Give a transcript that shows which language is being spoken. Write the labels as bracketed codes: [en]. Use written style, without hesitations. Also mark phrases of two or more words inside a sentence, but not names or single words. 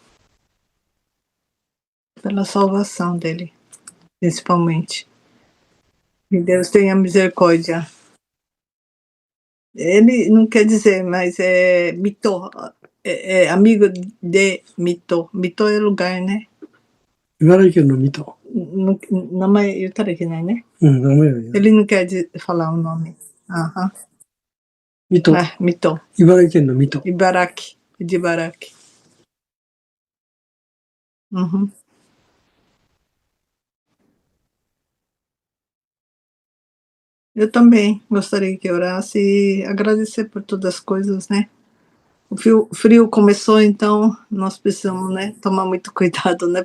[pt] Pela salvação dele, principalmente. Que Deus tenha misericórdia. Ele não quer dizer, mas é Mito, é amigo de Mito. Mito é lugar, né? [ja] 茨城県の水戸。名前言ったらいけないね。名前は言う。 [pt] Ele não quer falar o nome. Aham. [ja] 水戸。 [pt] Mito. [ja] 茨城県の水戸。 [pt] Ibaraki. De Ibaraki. Uhum. Eu também gostaria que orasse e agradecer por todas as coisas, né? O frio começou, então nós precisamos, né, tomar muito cuidado, né?